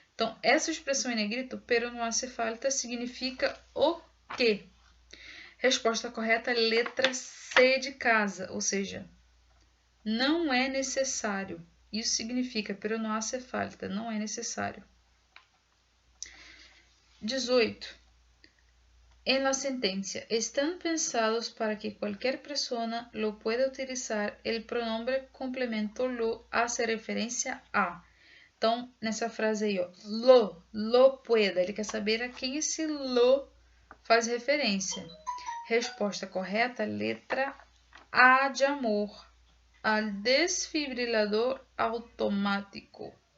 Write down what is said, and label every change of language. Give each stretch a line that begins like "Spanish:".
Portuguese: Então, essa expressão em negrito,
Spanish: pero no hace falta,
Portuguese: significa o quê? Resposta correta, letra C de casa, ou seja, não é necessário. Isso significa,
Spanish: pero no hace falta,
Portuguese: não é necessário. 18.
Spanish: En la sentencia, están pensados para que cualquier persona lo pueda utilizar. El pronombre complemento lo hace referência a.
Portuguese: Então, nessa frase aí, ó,
Spanish: lo pueda,
Portuguese: ele quer saber a quem esse lo faz referência. Resposta correta, letra A de amor,
Spanish: al desfibrilador automático.